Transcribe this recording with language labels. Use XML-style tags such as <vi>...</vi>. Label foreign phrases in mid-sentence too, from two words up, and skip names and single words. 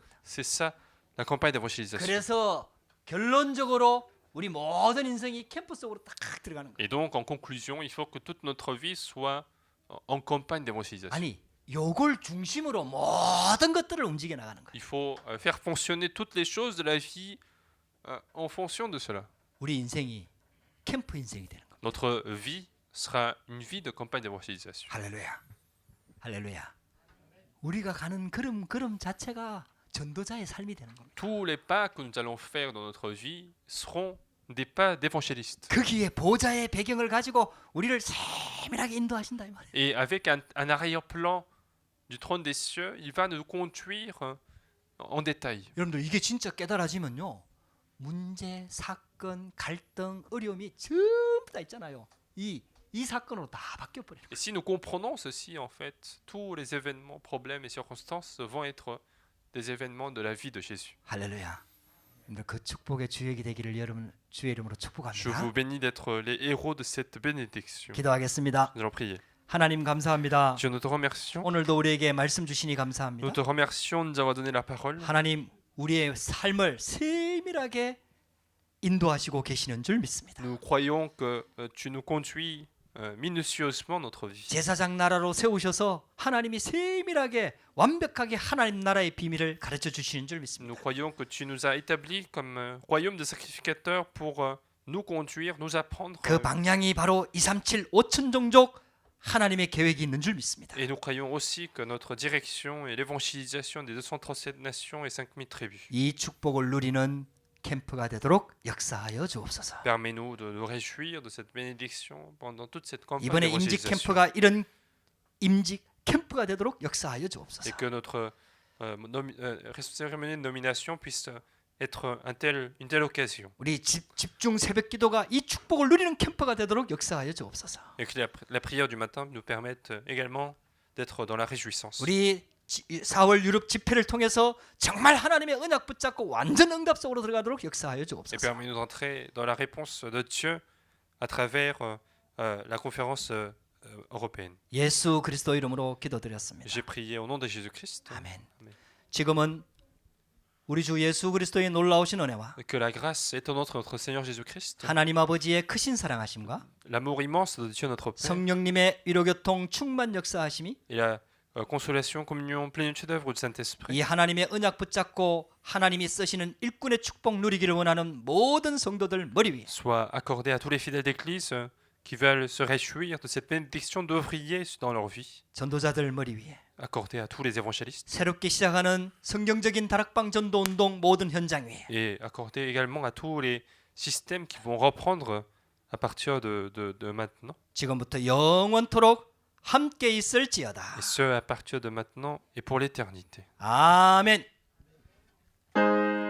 <fr>C'est ça la campagne d'évangélisation.</fr> <ko>그래서 결론적으로 우리 모든 인생이 캠프 속으로 딱 들어가는 거예요.</ko> <fr>Et donc en conclusion, il faut que toute notre vie soit en campagne d'évangélisation.</fr> <ko>아니, 요걸 중심으로 모든 것들을 움직여 나가는 거예요.</ko> <fr>Il faut faire fonctionner toutes les choses de la vie en fonction de cela.</fr> <ko>우리 인생이 캠프 인생이 되는 거예요.</ko> <fr>Notre vie sera une vie de campagne d'évangélisation.</fr> <ko>할렐루야. 할렐루야. 우리가 가는 걸음 자체가 전도자의 삶이 되는 겁니다.</ko> <fr>Tous les pas que nous allons faire dans notre vie seront des pas d'évangélistes.</fr> <ko>거기에 보좌의 배경을 가지고 우리를 세밀하게 인도하신다 이 말이에요.</ko> <fr>Et avec un arrière-plan du trône des cieux, il va nous conduire en détail.</fr> <ko>여러분들 이게 진짜 깨달아지면요. 문제, 사건, 갈등, 어려움이 전부 다 있잖아요. 이 사건으로 다 바뀌어 버리는 거예요.</ko> <fr>Et si nous comprenons ceci, en fait, tous les événements, problèmes et circonstances vont être des événements de la vie de Jésus.</fr> <ko>할렐루야. 여러분들 그 축복의 주역이 되기를 여러분 주의 이름으로</ko> <fr>Je</fr> <ko>축복합니다.</ko> <fr>vous bénis d'être les héros de cette bénédiction.</fr> <ko>기도하겠습니다.</ko> <fr>Nous allons prier.</fr> <ko>하나님 감사합니다.</ko> <fr>Dieu, nous te remercions.</fr> <ko>오늘도 우리에게 말씀 주시니</ko> <fr>Nous</fr> <ko>감사합니다.</ko> <fr>te remercions de nous avoir donné la parole.</fr> <ko>하나님 우리의 삶을 세밀하게 인도하시고 계시는 줄 믿습니다.</ko> <fr>Nous croyons que tu nous conduis minutieusement notre vie.</fr> <ko>제사장 나라로 세우셔서 하나님이 세밀하게 완벽하게 하나님 나라의 비밀을 가르쳐 주시는 줄</ko> <fr>Nous</fr> <ko>믿습니다.</ko> <fr>croyons que tu nous as établis comme royaume de sacrificateurs pour nous conduire, nous apprendre.</fr> <ko>그 방향이 바로 237 5천 종족 하나님의 계획이 있는 줄 믿습니다.</ko> <fr>Et nous croyons aussi que notre direction est l'évangélisation des 237 nations et 5000 tribus.</fr> <ko>이 축복을 누리는 캠프가 되도록 역사하여 주옵소서.</ko> <fr>Permets-nous de nous réjouir de cette bénédiction pendant toute cette campagne</fr> <ko>이번에 임직</ko> <fr>d'évangélisation.</fr> <ko>캠프가 이런 임직 캠프가 되도록 역사하여</ko> <fr>Et</fr> <ko>주옵소서.</ko> <fr>que notre cérémonie de nomination puisse être une telle occasion.</fr> <ko>우리 집중 새벽 기도가 이 축복을 누리는 캠프가 되도록 역사하여 주옵소서.</ko> <fr>Et que la prière du matin nous permette également d'être dans la réjouissance.</fr> <ko>우리 4월 유럽 집회를 통해서 정말 하나님의 언약 붙잡고 완전 응답 속으로 들어가도록 역사하여</ko> <fr>Et</fr> <ko>주옵소서.</ko> <fr>permets-nous d'entrer dans la réponse de Dieu à travers la conférence européenne.</fr> <ko>예수 그리스도 이름으로 기도드렸습니다.</ko> <fr>J'ai prié au nom de Jésus-Christ.</fr> <ko>아멘. 아멘. 지금은 우리 주 예수 그리스도의 놀라우신 은혜와</ko> <fr>Que la grâce étonnante de notre Seigneur Jésus-Christ,</fr> <ko>하나님 아버지의 크신 사랑하심과</ko> <fr>l'amour immense de Dieu notre Père</fr> <ko>성령님의 위로교통 충만 역사하심이</ko> <fr>et la consolation, communion, plénitude d'œuvre du Saint-Esprit</fr> <ko>이 하나님의 언약 붙잡고 하나님이 쓰시는 일꾼의 축복 누리기를 원하는 모든 성도들 머리 위에</ko> <fr>soit accordé à tous les fidèles d'Église qui veulent se réjouir de cette bénédiction d'ouvriers dans leur vie,</fr> <ko>전도자들 머리 위에</ko> <fr>accordé à tous les évangélistes</fr> <ko>새롭게 시작하는 성경적인 다락방 전도 운동 모든 현장 위에</ko> <fr>et accordé également à tous les systèmes qui vont reprendre à partir de maintenant,</fr> <ko>지금부터 영원토록 함께 있을지어다.</ko> <fr>et ce à partir de maintenant et pour l'éternité.</fr> <ko>아멘.</ko>